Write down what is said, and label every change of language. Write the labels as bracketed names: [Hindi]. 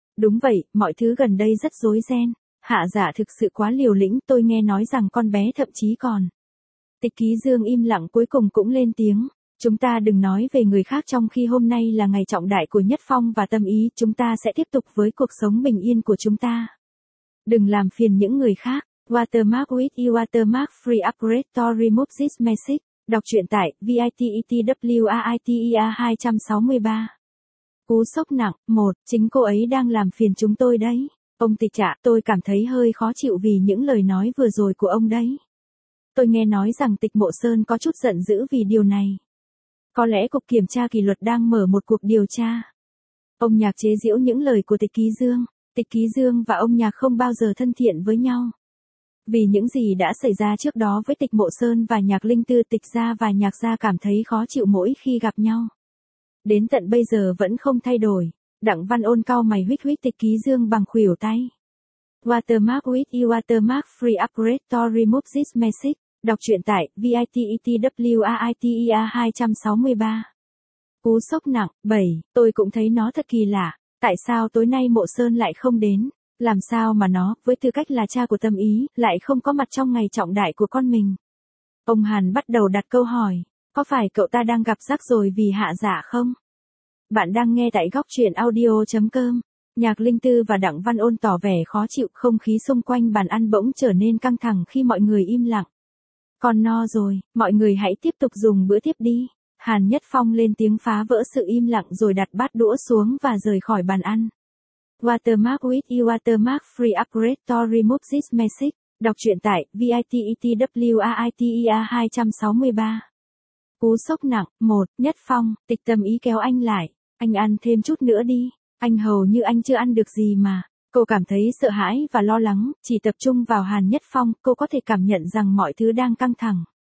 [Vietnamese] Đúng vậy, mọi thứ gần đây rất rối ren. Hạ Dạ thực sự quá liều lĩnh, tôi nghe nói rằng con bé thậm chí còn. Tịch Ký Dương im lặng cuối cùng cũng lên tiếng. Chúng ta đừng nói về người khác trong khi hôm nay là ngày trọng đại của Nhất Phong và Tâm Ý, chúng ta sẽ tiếp tục với cuộc sống bình yên của chúng ta. Đừng làm phiền những người khác. [English] Watermark with you watermark free upgrade to remove this message. [Vietnamese] Đọc truyện tại VITETWAITEA 263. Cú sốc nặng, 1, chính cô ấy đang làm phiền chúng tôi đấy. Ông Tịch ạ, tôi cảm thấy hơi khó chịu vì những lời nói vừa rồi của ông đấy. Tôi nghe nói rằng Tịch Mộ Sơn có chút giận dữ vì điều này. Có lẽ cục kiểm tra kỷ luật đang mở một cuộc điều tra. Ông Nhạc chế giễu những lời của Tịch Ký Dương. Tịch Ký Dương và ông Nhạc không bao giờ thân thiện với nhau. Vì những gì đã xảy ra trước đó với Tịch Mộ Sơn và Nhạc Linh Tư, Tịch gia và Nhạc gia cảm thấy khó chịu mỗi khi gặp nhau. Đến tận bây giờ vẫn không thay đổi. Đặng Văn Ôn cau mày huých huých Tịch Ký Dương bằng khuỷu tay. [English] Watermark with you watermark free upgrade to remove this message. [Vietnamese] Đọc truyện tại VITETWAITEA 263. Cú sốc nặng, 7, tôi cũng thấy nó thật kỳ lạ. Tại sao tối nay Mộ Sơn lại không đến? Làm sao mà nó, với tư cách là cha của Tâm Ý, lại không có mặt trong ngày trọng đại của con mình? Ông Hàn bắt đầu đặt câu hỏi, có phải cậu ta đang gặp rắc rối vì Hạ Dạ không? Bạn đang nghe tại góc truyện audio.com, Nhạc Linh Tư và Đặng Văn Ôn tỏ vẻ khó chịu, không khí xung quanh bàn ăn bỗng trở nên căng thẳng khi mọi người im lặng. Con no rồi, mọi người hãy tiếp tục dùng bữa tiếp đi. Hàn Nhất Phong lên tiếng phá vỡ sự im lặng rồi đặt bát đũa xuống và rời khỏi bàn ăn. [English] Watermark with you watermark free upgrade to remove this message. [Vietnamese] Đọc truyện tại VITETWAITEA 263. Cú sốc nặng, 1, Nhất Phong, Tịch Tâm Ý kéo anh lại. Anh ăn thêm chút nữa đi. Anh hầu như anh chưa ăn được gì mà. Cô cảm thấy sợ hãi và lo lắng, chỉ tập trung vào Hàn Nhất Phong, cô có thể cảm nhận rằng mọi thứ đang căng thẳng.